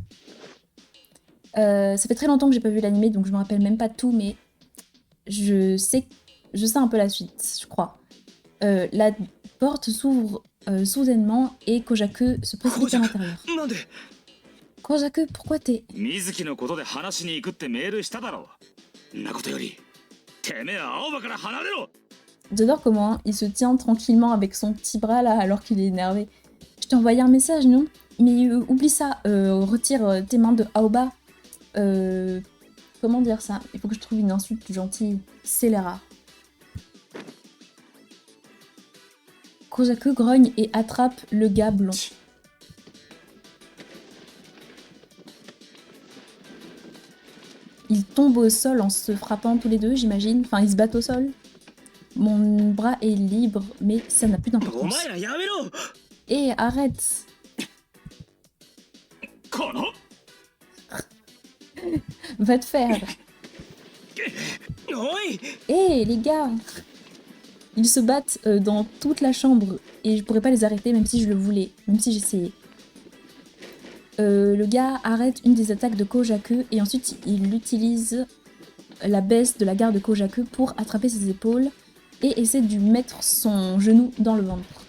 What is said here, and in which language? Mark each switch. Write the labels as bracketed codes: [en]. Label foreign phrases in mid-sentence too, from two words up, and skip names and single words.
[fr] Ça fait très longtemps que j'ai pas vu l'animé, donc je me rappelle même pas tout, mais je sais un peu la suite, je crois. La porte s'ouvre soudainement et Kojaku se précipite à l'intérieur. [ja] なんで [fr] Kojaku, pourquoi t'es... [ja] 水木のことで話しに行くってメールしただろう。んなことよりてめえ青葉から離れろ。 [fr] J'adore comment il se tient tranquillement avec son petit bras là alors qu'il est énervé. Je t'ai envoyé un message, non? Mais oublie ça, retire tes mains de Aoba. Comment dire ça? Il faut que je trouve une insulte gentille. Scélérat. Kojaku grogne et attrape le gars blond. Ils tombent au sol en se frappant tous les deux, j'imagine. Enfin, ils se battent au sol. Mon bras est libre, mais ça n'a plus [ja] お [fr] d'importance. [ja] 前らやめろ [fr] Et arrête! [ja] この [fr] Va te faire! [ja] おい [fr] Hé, les gars! Ils se battent dans toute la chambre et je pourrais pas les arrêter même si je le voulais, même si j'essayais. Le gars arrête une des attaques de Kojaku et ensuite il utilise la baisse de la garde de Kojaku pour attraper ses épaules et essaie de lui mettre son genou dans le ventre.